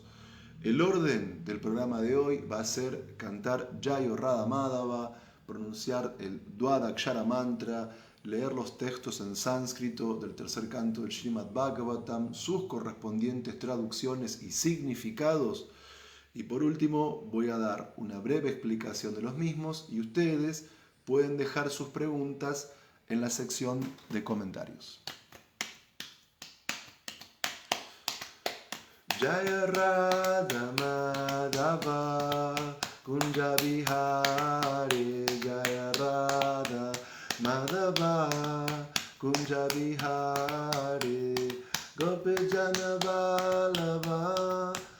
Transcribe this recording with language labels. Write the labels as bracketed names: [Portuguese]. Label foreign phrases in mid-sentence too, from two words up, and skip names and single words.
[Spanish] El orden del programa de hoy va a ser cantar Jayo Radha Madhava, pronunciar el Dwadakshara Mantra, leer los textos en sánscrito del tercer canto del Srimad Bhagavatam, sus correspondientes traducciones y significados. Y por último voy a dar una breve explicación de los mismos y ustedes pueden dejar sus preguntas en la sección de comentarios. [Sanskrit] जय राधा माधव कुञ्ज विहारी जय राधा माधव कुञ्ज विहारी गोपीजन वल्लभ